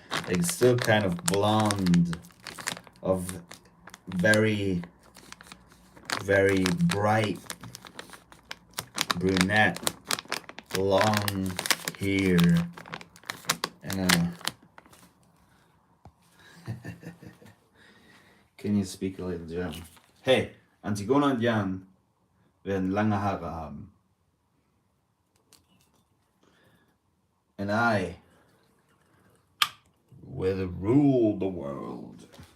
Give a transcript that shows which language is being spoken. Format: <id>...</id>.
<en>Like, still kind of blonde, of very, very bright brunette, long hair, and can you speak a little German?</en> <de>Hey, Antigona und Jan werden lange Haare haben.</de> <en>And I will rule the world.</en>